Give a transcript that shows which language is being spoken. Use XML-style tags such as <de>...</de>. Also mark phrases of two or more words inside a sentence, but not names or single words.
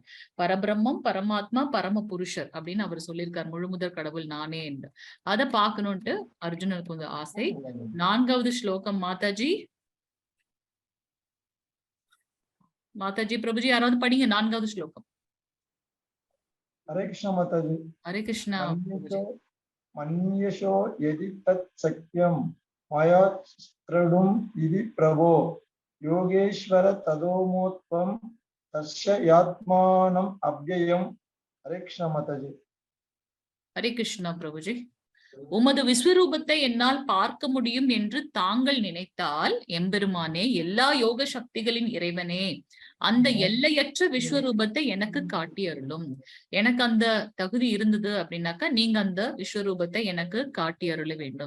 <ta>பரபிரம்மம், பரமாத்மா, பரம புருஷர் அப்படின்னு அவர் சொல்லியிருக்கார். முழுமுதற் கடவுள் நானே என்று அதை பார்க்கணும்ட்டு அர்ஜுனருக்கு வந்து ஆசை. 4வது ஸ்லோகம் மாதாஜி. மாதாஜி பிரபுஜி யாராவது படிங்க 4வது ஸ்லோகம்.</ta> <hi>हरे कृष्ण माताजी। हरे कृष्णा।</hi> <sa>मन्यशो यदि तत् सत्यं मया स्त्रडुम् इति प्रभो योगेश्वर तदोमोत्वं तस्य यात्मानम् अव्ययम्।</sa> <hi>हरे कृष्ण माताजी। हरे कृष्णा प्रभुजी।</hi> <ta>உமது விஸ்வரூபத்தை என்னால் பார்க்க முடியும் என்று தாங்கள் நினைத்தால் எம்பெருமானே, எல்லா யோக சக்திகளின் இறைவனே, அந்த எல்லையற்ற விஸ்வரூபத்தை எனக்கு காட்டி அருளும். எனக்கு அந்த தகுதி இருந்தது அப்படின்னாக்கா நீங்க அந்த விஸ்வரூபத்தை எனக்கு காட்டி அருள வேண்டும்.</ta>